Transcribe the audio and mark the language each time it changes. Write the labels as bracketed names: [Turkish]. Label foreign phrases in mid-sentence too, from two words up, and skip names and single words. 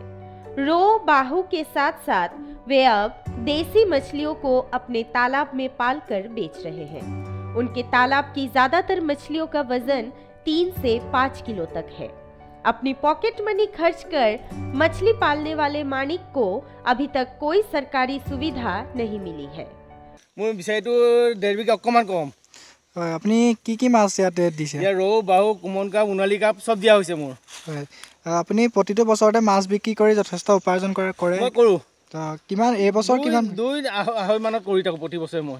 [Hindi] रो, बाहु के साथ साथ वे अब देसी मछलियों को अपने तालाब में पालकर बेच रहे हैं। उनके तालाब की ज्यादातर मछलियों का वजन 3 से 5 किलो तक है। अपनी पॉकेट मनी खर्च कर मछली पालने वाले माणिक को अभी तक कोई सरकारी सुविधा नहीं मिली है। [Assamese] মোৰ বিচাৰিটো 1.5 বিঘা অকমান কম হয়, আপুনি কি মাছ ইয়াতে দিছে? ইয়াৰ ৰৌ, বাহু, কুমন কাপ, উনালি কাপ চব দিয়া হৈছে মোৰ। হয়, আপুনি প্ৰতিটো বছৰতে মাছ বিক্ৰী কৰি যথেষ্ট উপাৰ্জন কৰে? মই কৰোঁ। কিমান এইবছৰ কিমান? 2-2.5 মানত কৰি থাকোঁ প্ৰতি বছৰে মই।